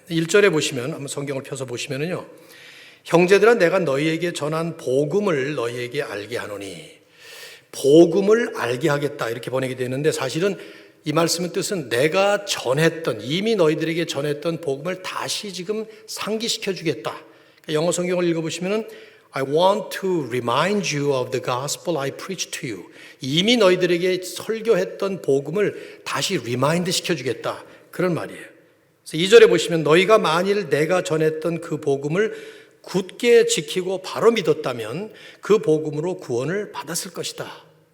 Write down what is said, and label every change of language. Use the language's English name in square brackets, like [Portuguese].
[Korean] 1절에 보시면 한번 성경을 펴서 보시면은요. 형제들아 내가 너희에게 전한 복음을 너희에게 알게 하노니, 복음을 알게 하겠다 이렇게 번역이 되는데 사실은 이 말씀의 뜻은 내가 전했던, 이미 너희들에게 전했던 복음을 다시 지금 상기시켜 주겠다. 영어 성경을 읽어보시면은 [English] I want to remind you of the gospel I preached to you. [Korean] 이미 너희들에게 설교했던 복음을 다시 리마인드 시켜주겠다. 그런 말이에요. 그래서 2절에 보시면 너희가 만일 내가 전했던 그 복음을 굳게 지키고 바로 믿었다면 그 복음으로 구원을 받았을 것이다.